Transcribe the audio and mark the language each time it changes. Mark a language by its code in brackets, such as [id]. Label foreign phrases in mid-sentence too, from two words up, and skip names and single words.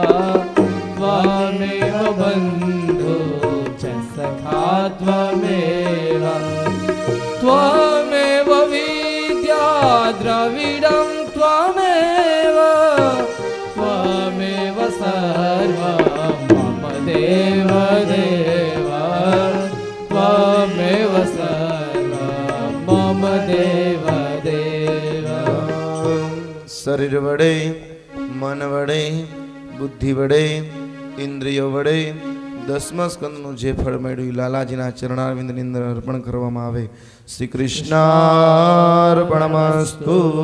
[sa] बन्धु च सखा त्वमेव द्रविडं त्वमेव सर्वं मम देव देव त्वमेव सर्वं मम देव देव. [gu] શરીર વડે, મન વડે, બુદ્ધિ વડે, ઇન્દ્રિયો વડે 10મા સ્કંદનું જે ફળ મળ્યું લાલાજીના ચરણારવિંદની અંદર અર્પણ કરવામાં આવે. [sa] શ્રી કૃષ્ણાર્પણમસ્તુ.